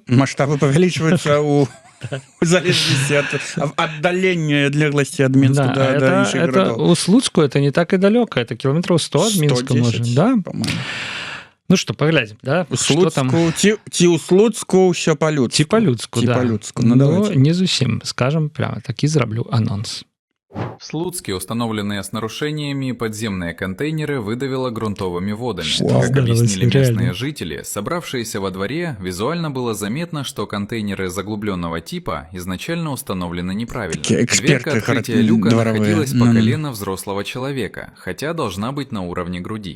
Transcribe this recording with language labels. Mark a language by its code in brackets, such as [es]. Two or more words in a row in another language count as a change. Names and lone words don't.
[be] павялічваюцца ў залежнасці ад аддалення адлегласці ад Мінску да іншых гарадоў. У Слуцку это не так і далёка, это кіламетраў 100 ад Мінска, можа, да? Ну што, паглядзім, да? Ці ў Слуцку ўсё па-людску. Ці па-людску, да. Ну, не зусім, [ru] скажам прямо, [be] такі зраблю анонс. [ru] В Слуцке установленные с нарушениями подземные контейнеры выдавило грунтовыми водами. Как объяснили местные жители, собравшиеся во дворе, визуально было заметно, что контейнеры заглубленного типа изначально установлены неправильно. Дверка открытия люка находилась по колено взрослого человека, хотя должна быть на уровне груди.